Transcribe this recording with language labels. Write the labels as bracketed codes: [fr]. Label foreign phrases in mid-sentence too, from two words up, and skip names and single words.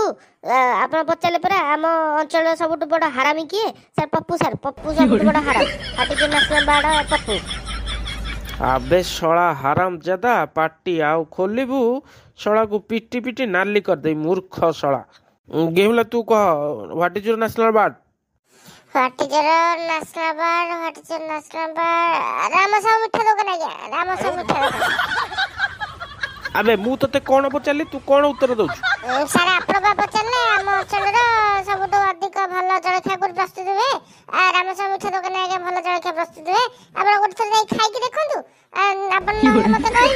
[or] ଆପଣ ପଚାରିଲେ ପରା ଆମ ଅଞ୍ଚଳର ସବୁଠୁ ବଡ଼ ହାରାମି କିଏ? ସାର୍ ପପୁ ସବୁଠୁ ବଡ଼ ହାରାମ। [en] what is your national bird? [or] ପପୁ। ଆବେ ଶଳା ହାରାମ ଜାଦା, ପାଟି ଆଉ ଖୋଲିବୁ ଶଳାକୁ ପିଟି ନାଲି କରିଦେବି, ମୂର୍ଖ ଶଳା। ଗେହୁଲା ତୁ କହ [en] what is your national bird? What is your national bird? [or] ରାମସାହୁ ମିଠା ଦୋକାନ ଆଜ୍ଞା, ରାମସାହୁ ମିଠା ଦୋକାନ। ଆବେ ମୁଁ ତତେ କ'ଣ ପଚାରିଲି, ତୁ କ'ଣ ଉତ୍ତର ଦଉଛୁ? ସାର୍ ଆପଣ ବା ପଚାରିଲେ ଆମ ଅଞ୍ଚଳର ସବୁଠୁ ଅଧିକ ଭଲ ଜଳଖିଆ କୋଉଠି ପ୍ରସ୍ତୁତ ହୁଏ? ରାମସାହୁ ମିଠା ଦୋକାନ ଆଜ୍ଞା ଭଲ ଜଳଖିଆ ପ୍ରସ୍ତୁତ ହୁଏ। ଆପଣ ଗୋଟେ ଥର ଯାଇ ଖାଇକି ଦେଖନ୍ତୁ, ଆପଣ ମତେ କହିବେ।